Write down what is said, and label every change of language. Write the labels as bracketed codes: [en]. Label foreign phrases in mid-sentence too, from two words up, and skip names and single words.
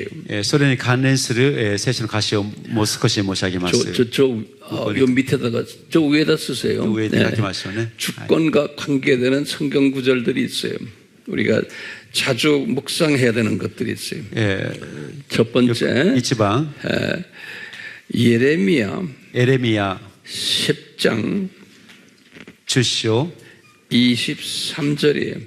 [ja] それに関連する聖書の箇所をもう少し申し上げます。 [ko] 요 밑에다가 저 위에다 쓰세요. [ja] 위에 書きましょうね. [ko] 주권과 관계되는 성경 구절들이 있어요. 우리가 자주 묵상해야 되는 것들이 있어요. 첫 번째 1번 예레미야 10장 10장 23절이에요.